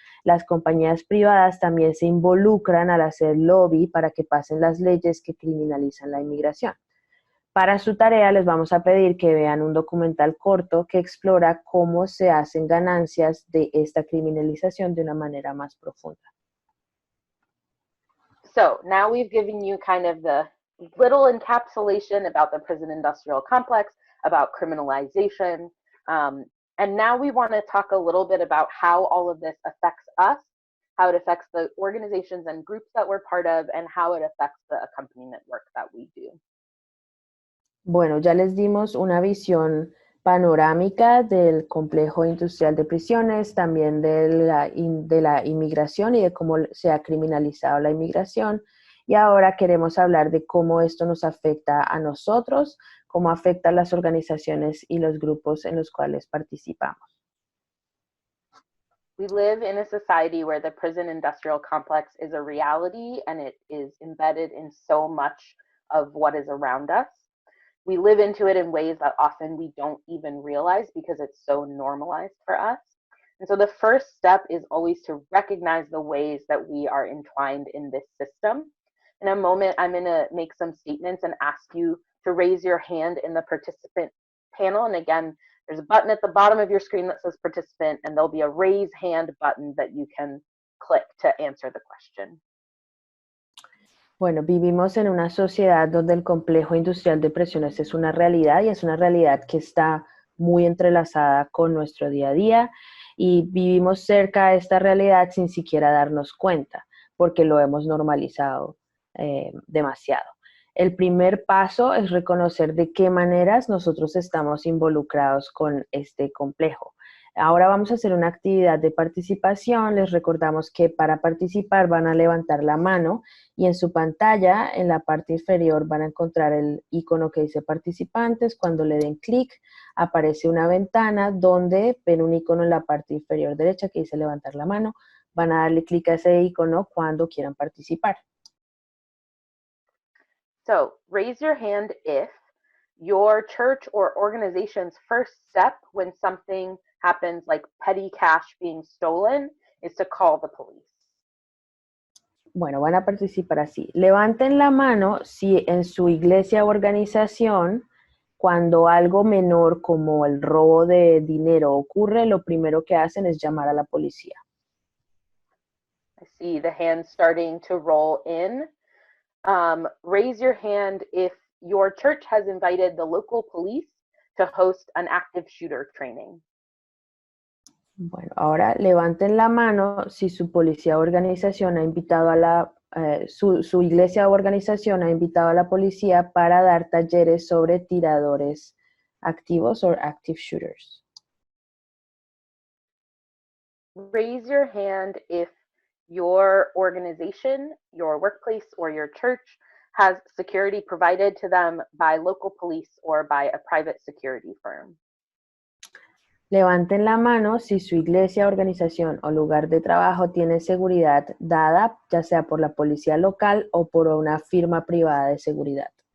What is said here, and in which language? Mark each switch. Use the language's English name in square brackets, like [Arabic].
[Spanish] Las compañías privadas también se involucran al hacer lobby para que pasen las leyes que criminalizan la inmigración. Para su tarea les vamos a pedir que vean un documental corto que explora cómo se hacen ganancias de esta criminalización de una manera más profunda. [English] So now we've given you kind of the little encapsulation about the prison industrial complex, about criminalization, and now we want to talk a little bit about how all of this affects us, how it affects the organizations and groups that we're part of, and how it affects the accompaniment work that we do. [Spanish] Bueno, ya les dimos una visión panorámica del complejo industrial de prisiones, también de la inmigración y de cómo se ha criminalizado la inmigración. Y ahora queremos hablar de cómo esto nos afecta a nosotros, cómo afecta a las organizaciones y los grupos en los cuales participamos. [English] We live in a society where the prison industrial complex is a reality and it is embedded in so much of what is around us. We live into it in ways that often we don't even realize because it's so normalized for us. And so the first step is always to recognize the ways that we are entwined in this system. In a moment, I'm going to make some statements and ask you to raise your hand in the participant panel. And again, there's a button at the bottom of your screen that says participant, and there'll be a raise hand button that you can click to answer the question. [Spanish] Bueno, vivimos en una sociedad donde el complejo industrial de prisiones es una realidad y es una realidad que está muy entrelazada con nuestro día a día y vivimos cerca de esta realidad sin siquiera darnos cuenta porque lo hemos normalizado demasiado. El primer paso es reconocer de qué maneras nosotros estamos involucrados con este complejo. Ahora vamos a hacer una actividad de participación. Les recordamos que para participar van a levantar la mano y en su pantalla, en la parte inferior, van a encontrar el icono que dice participantes. Cuando le den clic, aparece una ventana donde ven un icono en la parte inferior derecha que dice levantar la mano. Van a darle clic a ese icono cuando quieran participar. [English] So, raise your hand if your church or organization's first step when something happens like petty cash being stolen is to call the police. [Spanish] Bueno, van a participar así. Levanten la mano si en su iglesia o organización, cuando algo menor como el robo de dinero ocurre, lo primero que hacen es llamar a la policía. [English] I see the hands starting to roll in. Raise your hand if your church has invited the local police to host an active shooter training. [Spanish] Bueno, ahora levanten la mano si su policía o organización ha invitado a su iglesia o organización ha invitado a la policía para dar talleres sobre tiradores activos o [English] active shooters. Raise your hand if your organization, your workplace, or your church has security provided to them by local police or by a private security firm. [Spanish] Levanten la mano si su iglesia, organización o lugar de trabajo tiene seguridad dada, ya sea por la policía local o por una firma privada de seguridad.